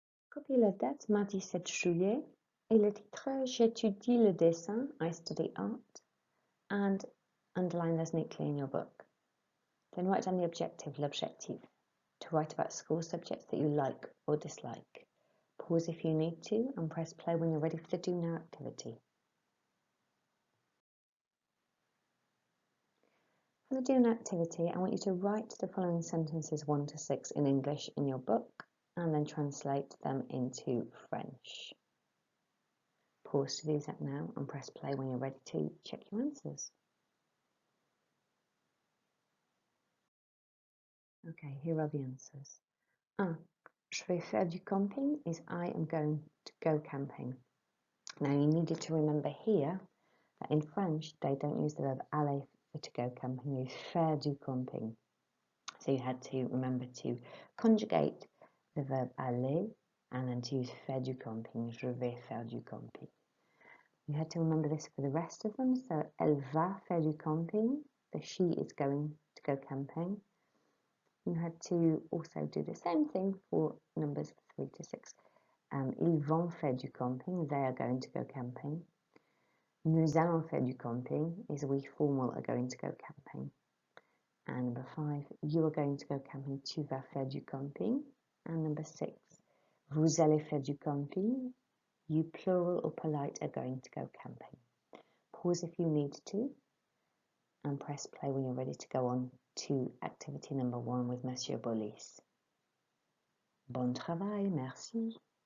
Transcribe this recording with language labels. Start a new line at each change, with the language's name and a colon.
French: Copie la date mardi 7 juillet et le titre J'étudie le dessin,
English: I study art, and underline those neatly in your book. Then write down the objective, l'objectif, to write about school subjects that you like or dislike. Pause if you need to and press play when you're ready for the do now activity. For the do now activity, I want you to write the following sentences 1 to 6 in English in your book and then translate them into French. Pause to do that now and press play when you're ready to check your answers. Okay, here are the answers. 1.
French: Je vais faire du camping
English: is I am going to go camping. Now you needed to remember here that in French they don't use the verb aller for to go camping, they use faire du camping. So you had to remember to conjugate the verb aller and then to use faire du camping.
French: Je vais faire du camping.
English: You had to remember this for the rest of them.
French: So elle va faire du camping.
English: The she is going to go camping. You had to also do the same thing for numbers 3 to 6.
French: Ils vont faire du camping.
English: They are going to go camping.
French: Nous allons faire du camping
English: is we formal are going to go camping. And number 5, you are going to go camping.
French: Tu vas faire du camping.
English: And number 6,
French: vous allez faire du camping.
English: You plural or polite are going to go camping. Pause if you need to and press play when you're ready to go on to activity number 1 with Monsieur Bullis.
French: Bon travail, merci.